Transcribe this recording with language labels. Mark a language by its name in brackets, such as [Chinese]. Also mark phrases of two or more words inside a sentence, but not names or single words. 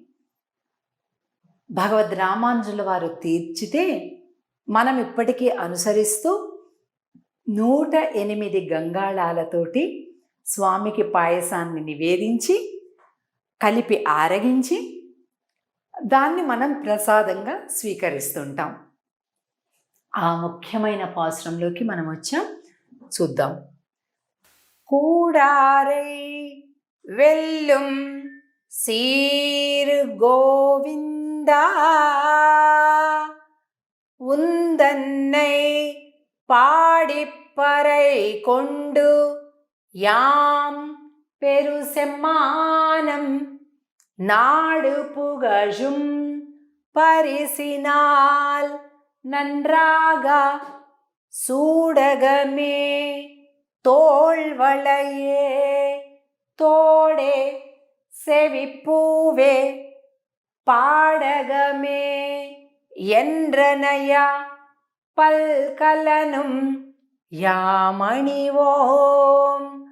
[Telugu] భగవద్ రామానుజుల వారు తీర్చితే మనం ఇప్పటికీ అనుసరిస్తూ 108 గంగాళాలతోటి స్వామికి పాయసాన్ని నివేదించి కలిపి ఆరగించి దాన్ని మనం ప్రసాదంగా స్వీకరిస్తుంటాం. ఆ ముఖ్యమైన పాశ్రంలోకి మనం వచ్చాం, చూద్దాం. [Tamil] கூடாரை வெல்லும் சீர் கோவிந்தா உந்தன்னை பாடிப்பறை கொண்டு யாம் பெரு செம்மானம் நாடு புகழும் பரிசினால் நன்றாக சூடகமே தோள்வளையே தோடே செவிப்பூவே பாடகமே என்றனையா பல்கலனும் யாமணிவோம்